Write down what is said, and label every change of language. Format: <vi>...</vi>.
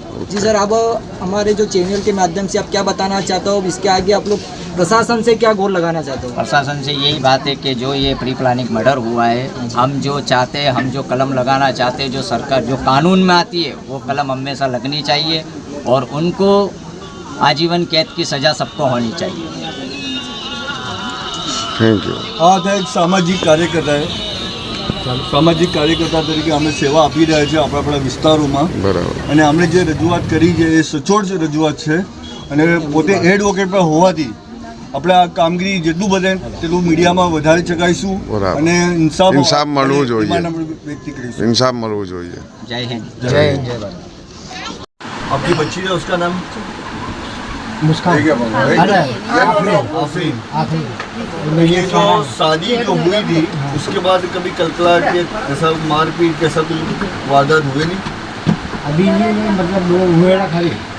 <hi>जी sir, अब हमारे जो चैनल के माध्यम से आप क्या बताना चाहते हो, इसके आगे आप लोग प्रशासन से क्या गोल लगाना चाहते हो? प्रशासन से यही बात है कि जो ये प्री प्लानिंग मर्डर हुआ है, हम जो चाहते हैं, हम जो कलम लगाना चाहते हैं, जो सरकार जो कानून में आती है वो कलम हमेशा लगनी चाहिए, और उनको आजीवन कैद की सज़ा सबको होनी चाहिए।</hi> <en>Thank you.</en> <gu>આ એક સામાજિક કાર્યકર્તા સામાજિક કાર્યકર્તા તરીકે અમે સેવા આપી રહ્યા છીએ આપણા વિસ્તારોમાં, બરાબર। અને અમે જે રજૂઆત કરી છે એ સચોટ રજૂઆત છે, અને પોતે એડવોકેટ પર હોવાથી આપણે આ કામગીરી જેટલું બને તેટલું મીડિયામાં વધારી શકાઈશું, બરાબર। અને ઇન્સાફ ઇન્સાફ મળવું જોઈએ। એમાં આપણે વ્યક્ત કરીશું। इंसाफ મળવું જોઈએ।</gu> <hi>जय हिंद। जय हिंद, जय भारत। आपकी बच्ची है, उसका नाम आफरीन। ये जो शादी जो हुई थी उसके बाद कभी कलकलाट के ऐसा मारपीट कैसा कुछ वारदात हुए नहीं? अभी ये मतलब वो हुए ना खाली</hi>